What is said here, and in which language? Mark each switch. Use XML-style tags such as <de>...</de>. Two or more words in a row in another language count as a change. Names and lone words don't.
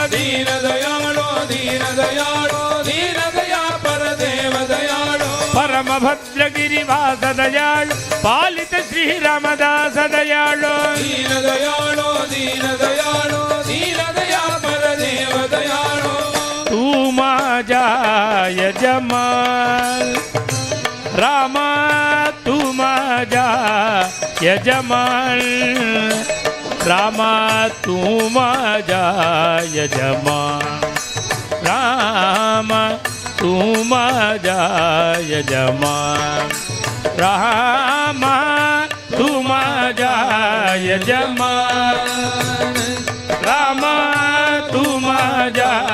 <kn>ದೀನ ದಯಾಳೋ ದೀನ ದಯಾಳೋ ದೀನ ದಯಾ ಪರದೇವ ದಯಾಳೋ ಪರಮ ಭದ್ರಗಿರಿ ವಾಸ ದಯಾಳ್ ಪಾಲಿತ ಶ್ರೀರಾಮದಾಸ ದಯಾಳೋ ದೀನ ದಯಾಳೋ ದೀನ ದಯಾಳೋ ದೀನ ದಯಾ ಪರದೇವ ದಯಾಳೋ</kn> <mr>तू माझा यजमान रामा तू माझा यजमान रामा तू माझा यजमान रामा तू माझा यजमान रामा तू माझा यजमान रामा तू माझा</mr>